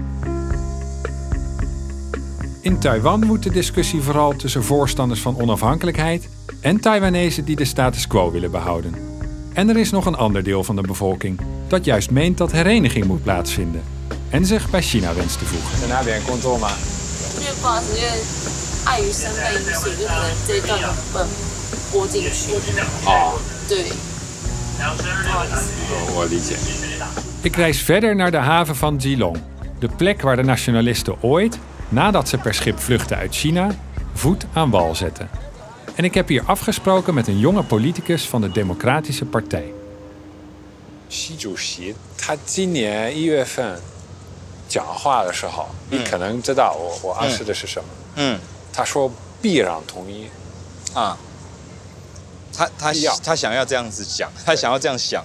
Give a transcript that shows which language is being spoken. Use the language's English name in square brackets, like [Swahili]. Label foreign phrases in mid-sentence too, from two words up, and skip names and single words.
[Dutch] In Taiwan woedt de discussie vooral tussen voorstanders van onafhankelijkheid en Taiwanezen die de status quo willen behouden. En er is nog een ander deel van de bevolking dat juist meent dat hereniging moet plaatsvinden en zich bij China wenst te voegen. [Chinese] 在那边工作吗？因为不好意思，因为碍于身份因素，就可能这一段不能播进去。哦，对，不好意思。我理解。 [Dutch] Ik reis verder naar de haven van Geelong, de plek waar de nationalisten ooit, nadat ze per schip vluchtten uit China, voet aan wal zetten. En ik heb hier afgesproken met een jonge politicus van de Democratische Partij. [Chinese] 习主席他今年1月份讲话的时候，你可能知道我暗示的是什么。他说必然同意。啊，他想要这样子讲，他想要这样想。